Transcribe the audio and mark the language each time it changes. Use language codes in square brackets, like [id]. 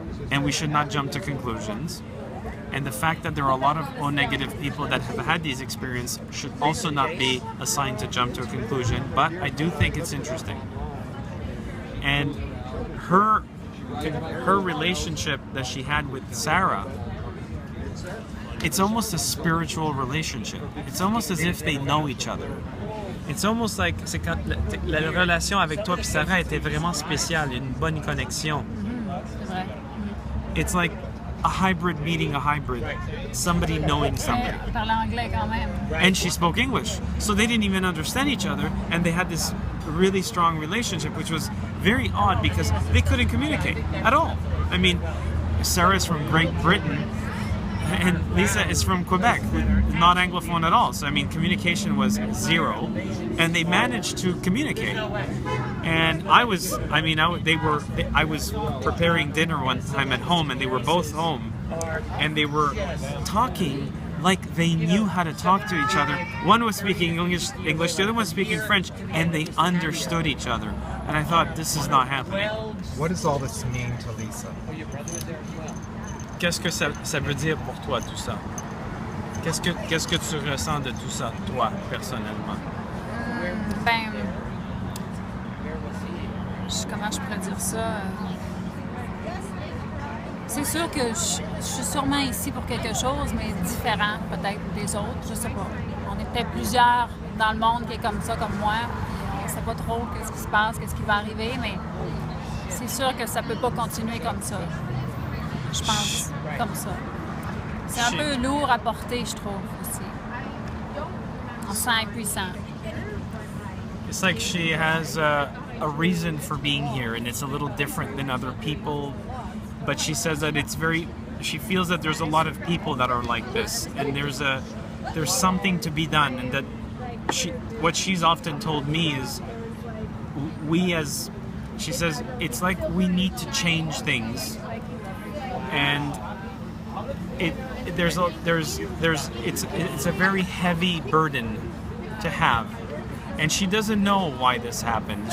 [en] And we should not jump to conclusions. And the fact that there are a lot of O negative people that have had these experiences should also not be a sign to jump to a conclusion. But I do think it's interesting. And her relationship that she had with Sarah, it's almost a spiritual relationship. It's almost as if they know each other. [fr] It's almost like c'est quand la relation avec toi et Sarah était vraiment spéciale, il y a une bonne connexion. Ouais. [en] It's like a hybrid meeting a hybrid, somebody knowing somebody. [fr] Elle parlait anglais quand même. [en] And she spoke English, so they didn't even understand each other, and they had this really strong relationship, which was very odd because they couldn't communicate at all. I mean, Sarah is from Great Britain, and Lisa is from Quebec, not Anglophone at all. So I mean, communication was zero, and they managed to communicate. And I was preparing dinner one time at home, and they were both home, and they were talking like they knew how to talk to each other. One was speaking English, the other one was speaking French, and they understood each other. And I thought, this is not happening. What does all this mean to Lisa? [fr] Qu'est-ce que ça veut dire pour toi tout ça? Qu'est-ce que tu ressens de tout ça, toi, personnellement? Comment je pourrais dire ça? C'est sûr que je suis sûrement ici pour quelque chose, mais différent peut-être des autres, je sais pas. On est peut-être plusieurs dans le monde qui est comme ça, comme moi. On sait pas trop qu'est-ce qui se passe, qu'est-ce qui va arriver, mais c'est sûr que ça peut pas continuer comme ça. Je pense comme ça. C'est un peu lourd à porter, je trouve, aussi. On se sent impuissant. [en] It's like she has a reason for being here, and it's a little different than other people. but she says that she feels that there's a lot of people that are like this, and there's something to be done, and that what she's often told me is she says it's like we need to change things, and it's a very heavy burden to have, and she doesn't know why this happened.